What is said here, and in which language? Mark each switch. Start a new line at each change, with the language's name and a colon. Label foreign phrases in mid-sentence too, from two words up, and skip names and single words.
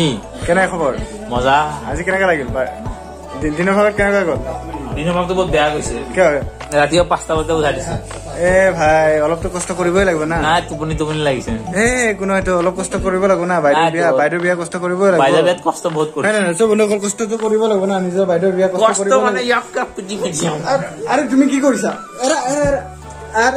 Assamese: কেনে খবৰ? Moza. আজি কেনে লাগিল? দিনো ভগত কেনে গ'ল? দিনো ভগত তো বহুত বেয়া গৈছে. Kya? Ratiya 5টা বজে উঠা দিছে। ভাই অলপ তো কষ্ট কৰিবই লাগিব না। না তুপনি লাগিছে। কোনো এটো অলপ কষ্ট কৰিব লাগিব না বাইদেউ বিয়া কষ্ট কৰিবই লাগিব। বাইদেউ বিয়াত কষ্ট বহুত কৰিছে। নাই চব বন্ধু কষ্ট তো কৰিব লাগিব না নিজৰ বাইদেউ বিয়া কষ্ট কৰিব। কষ্ট মানে ইয়াক পিটি আরে তুমি কি কৰিছা? আরে